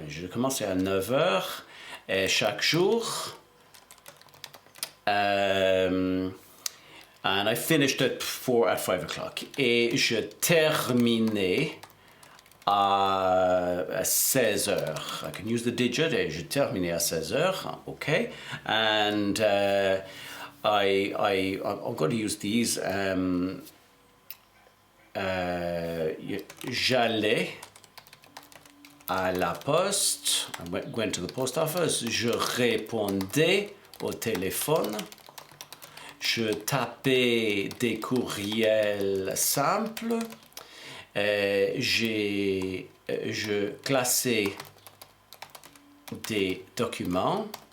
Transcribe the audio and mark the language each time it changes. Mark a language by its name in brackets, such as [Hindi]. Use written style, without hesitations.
[French] Je commençais à 9 heures chaque jour. [English] And I finished at 5 o'clock. [French] Et je terminais à 16 heures. [English] I can use the digit. [French] Et je terminais à 16 heures. [English] Okay. And I'm going to use these. [French] J'allais à la poste. [English] I went to the post office. [French] Je répondais au téléphone. Je tapais des courriels simples. Je classais des documents.